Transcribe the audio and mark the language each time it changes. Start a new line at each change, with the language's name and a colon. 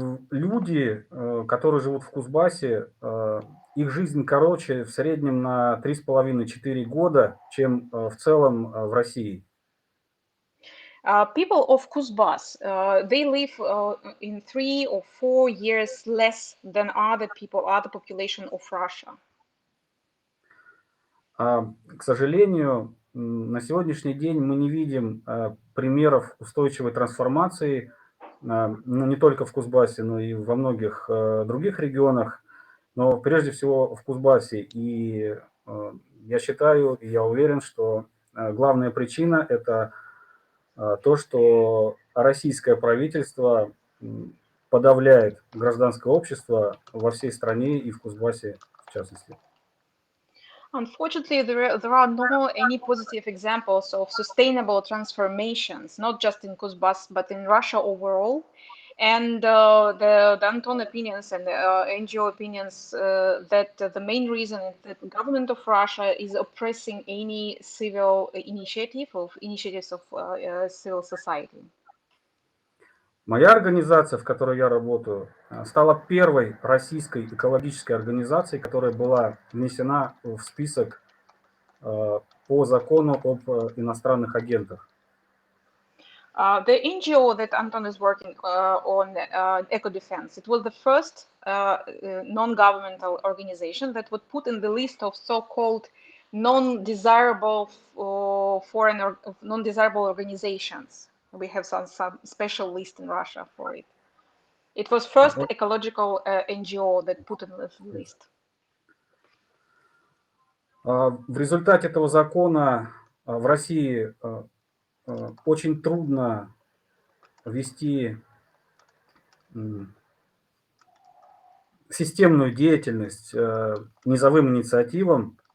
Russian: Люди, которые живут в Кузбассе, их жизнь короче в среднем на 3,5-4 года, чем в целом в России.
English: People of Kuzbas, they live in 3 or 4 years less than other population of Russia.
Russian: К сожалению, на сегодняшний день мы не видим примеров устойчивой трансформации, не только в Кузбассе, но и во многих других регионах, но прежде всего в Кузбассе. И я считаю, и я уверен, что главная причина – это то, что российское правительство подавляет гражданское общество во всей стране и в Кузбассе в частности.
English: Unfortunately, there are no any positive examples of sustainable transformations, not just in Kuzbas, but in Russia overall. And the Anton opinions and the NGO opinions that the main reason is that the government of Russia is oppressing any civil initiatives of civil society.
Russian: Моя организация, в которой я работаю, стала первой российской экологической организацией, которая была внесена в список по закону об иностранных агентах.
English: The NGO that Anton is working on, Eco Defense, it was the first non-governmental organization that was put in the list of so-called non-desirable foreign or non-desirable organizations. We have some special list in Russia for it. It was first ecological NGO that put in this list.
Russian: В результате этого закона в России очень трудно вести системную деятельность низовым инициативам.